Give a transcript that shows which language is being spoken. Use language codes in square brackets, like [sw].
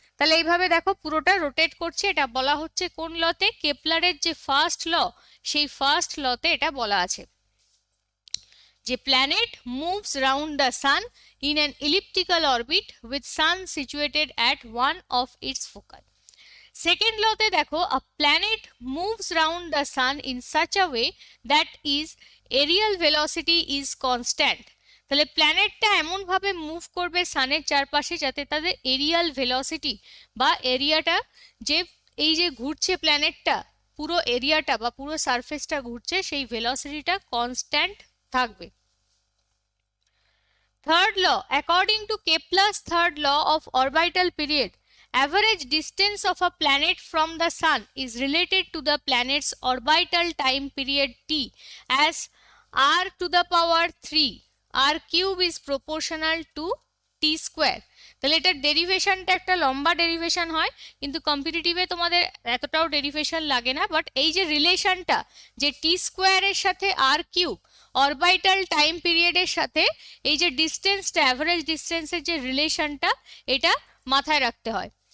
[bn] তাহলে এইভাবে দেখো পুরোটা রোটেট করছে, এটা বলা হচ্ছে কোন লতে, কেপলারের যে ফার্স্ট ল সেই ফার্স্ট লতে এটা বলা আছে যে [en] Planet moves round the sun in an elliptical orbit with sun situated at one of its foci. Second law [bn] te dekho, [en] a planet moves round the sun in such a way that its aerial velocity is constant. [bn] তাহলে প্ল্যানেটটা এমন ভাবে move করবে সানের চারপাশে যাতে তাদের Arial velocity বা এরিয়াটা, যে এই যে ঘুরছে প্ল্যানেটটা পুরো এরিয়াটা বা পুরো সারফেসটা ঘুরছে সেই ভেলোসিটিটা কনস্ট্যান্ট থাকবে। [en] Third law, according to Kepler's third law of orbital period, average distance of a planet from the sun is related to the planet's orbital time period t as r to the power 3. r cube is proportional to t square. [bn] তাহলে এটার ডেরিভেশনটা একটা লম্বা derivation হয়, কিন্তু কম্পিটিটিভে তোমাদের এতটাও derivation লাগে না, বাট এই যে রিলেশনটা যে টি স্কোয়ারের সাথে আর কিউব অরবাইটাল টাইম পিরিয়ডের সাথে এই যে ডিস্টেন্সটা, অ্যাভারেজ ডিস্টেন্সের যে রিলেশনটা, এটা মাথায় রাখতে হয়।